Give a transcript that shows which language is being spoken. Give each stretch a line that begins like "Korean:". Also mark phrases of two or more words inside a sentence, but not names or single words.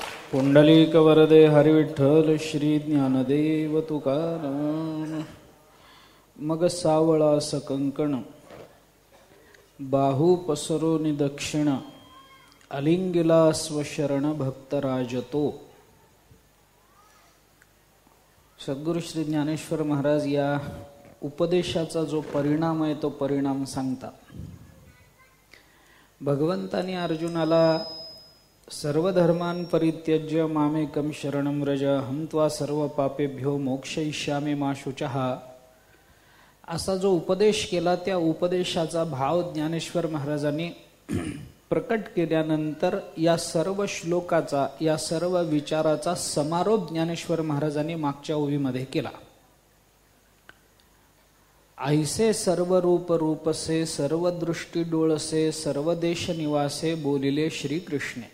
Marathi: पुंडलिक वरदे हरिविठ्ठल श्री ज्ञानदेव तुकाराम. मग सावळा सकंकण बाहू पसरोनी दक्षिण अलिंगिला स्वशरण भक्तराजतो. सद्गुरु श्री ज्ञानेश्वर महाराज या उपदेशाचा जो परिणाम आहे तो परिणाम सांगतात. भगवंतानी अर्जुनाला
Sanskrit: सर्व धर्मान् परित्यज्य मामेकं शरणं व्रज अहं त्वा सर्व पापेभ्यो मोक्षयिष्यामि मा शुचः
Marathi: असा जो उपदेश केला त्या उपदेशाचा भाव ज्ञानेश्वर महाराजांनी प्रकट केल्यानंतर या सर्व श्लोकाचा या सर्व विचाराचा समारोप ज्ञानेश्वर महाराजांनी मागच्या ओवीमध्ये केला. ऐसे सर्व रूप रूपसे सर्व दृष्टी डोळसे सर्व देश निवासे बोलिले श्रीकृष्णे.